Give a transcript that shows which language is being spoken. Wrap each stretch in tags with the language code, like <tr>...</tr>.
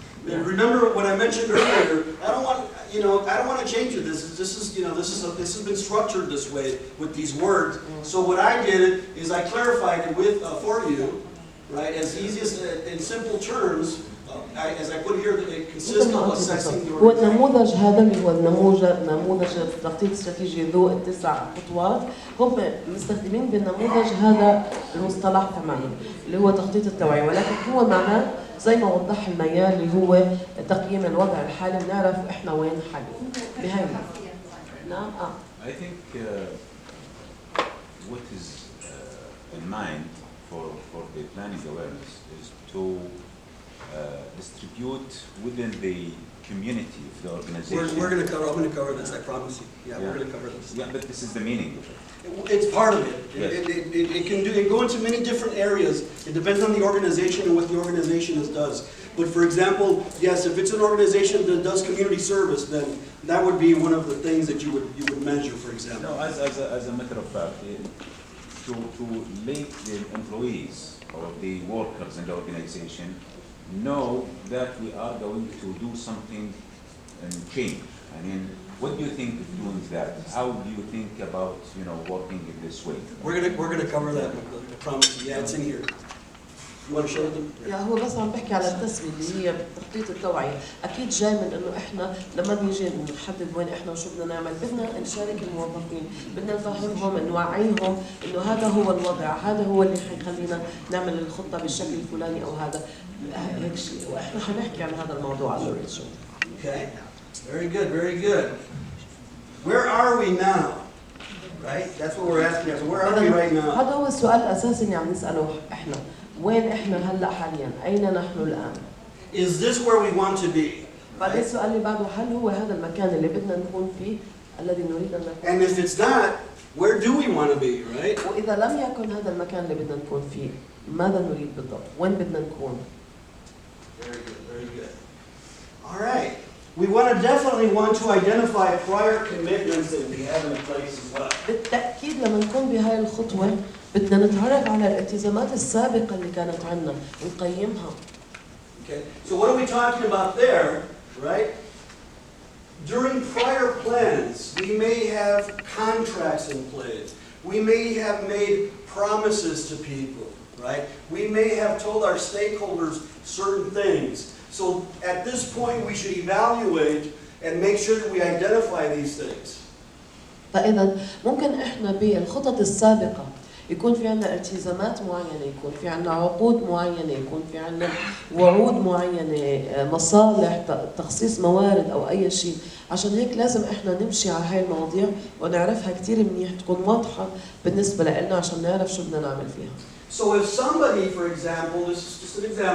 <en>remember what I mentioned earlier. I don't want to change it. This has been structured this way with these words. So what I did is I clarified it for you, right? As easy as in simple terms. As I put here, the consistent assessing the</en> <ar>هو النموذج هذا اللي هو نموذج التخطيط الاستراتيجي ذو التسع خطوات، هم مستخدمين بالنموذج هذا المصطلح كمان اللي هو تخطيط التوعية، ولكن هو معناه زي ما وضح الميال اللي هو تقييم الوضع الحالي ونعرف احنا وين حاليا بهاي. نعم.</ar> <en>I think what is in mind for the planning awareness is to distribute within the community of the organization. We're going to cover. I'm going to cover this. I promise you. Yeah, we're going to cover this. Yeah, but this is the meaning of it. It's part of it. Yes. It can go into many different areas. It depends on the organization and what the organization does. But for example, yes, if it's an organization that does community service, then that would be one of the things that you would measure, for example. No, as a matter of fact, to make the employees or the workers in the organization know that we are going to do something and change. I mean, what do you think of doing that? How do you think about, you know, working in this way? We're gonna cover that. I promise you. Yeah, it's in here. You want to show them?</en> <ar>يا هو بس عم بحكي على التسوية اللي هي تخطيط التوعية، أكيد جاي من إنه إحنا لما نيجي نحدد وين إحنا وشو بدنا نعمل، بدنا نشارك الموظفين، بدنا نفهمهم، نوعيهم إنه هذا هو الوضع، هذا هو اللي حيخلينا نعمل الخطة بالشكل الفلاني أو هذا هيك شيء، وإحنا حنحكي عن هذا الموضوع على ريتشارد.</ar> <en>Okay. Very good. Very good. Where are we now? Right? That's what we're asking. So where are we right now?</en> <ar>هذا هو السؤال الأساسي اللي عم نسأله إحنا، وين إحنا هلا حاليا؟ أين نحن الآن؟</ar> <en>Is this where we want to be?</en> <ar>بعدين السؤال اللي بعده، هل هو هذا المكان اللي بدنا نكون فيه الذي نريد أن نكون؟</ar> <en>And if it's not, where do we want to be? Right?</en> <ar>وإذا لم يكن هذا المكان اللي بدنا نكون فيه، ماذا نريد بالضبط؟ وين بدنا نكون؟</ar> <en>Very good. Very good. All right. We definitely want to identify prior commitments that we have in place as well.</en> <ar>بالتأكيد لما نكون بهاي الخطوة بدنا نتعرف على الالتزامات السابقة اللي كانت عندنا ونقيمها.</ar> <en>Okay. So what are we talking about there, right? During prior plans, we may have contracts in place. We may have made promises to people, right? We may have told our stakeholders certain things. So at this point, we should evaluate and make sure that we identify these things.</en> <ar>فإذا ممكن إحنا بالخطط السابقة يكون في عندنا التزامات معينة، يكون في عندنا عقود معينة، يكون في عندنا وعود معينة، مصالح، تخصيص موارد أو أي شيء. عشان هيك لازم إحنا نمشي على هاي المواضيع ونعرفها كتير منيح، تكون واضحة بالنسبة لنا عشان نعرف شو بدنا نعمل فيها.</ar> <en>So if somebody, for example, this is just an example,</en>